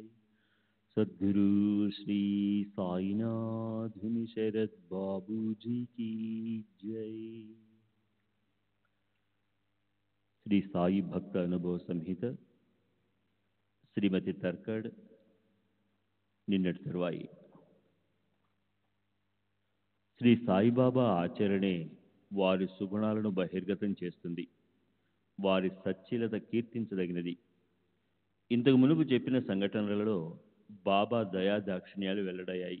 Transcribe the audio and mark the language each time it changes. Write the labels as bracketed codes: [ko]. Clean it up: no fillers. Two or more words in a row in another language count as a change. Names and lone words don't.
[hi] सद्गुरु श्री साईनाथ शरद बाबू जी की जय। श्री साई भक्त अनुभव संहित श्रीमती [te] తర్కడ్ నిన్నటి తరువాయి శ్రీ సాయిబాబా ఆచరణే వారి సుగుణాలను బహిర్గతం చేస్తుంది. వారి సచ్చీలత కీర్తించదగినది. ఇంతకు మునుపు చెప్పిన సంఘటనలలో బాబా దయాదాక్షిణ్యాలు వెల్లడయ్యాయి.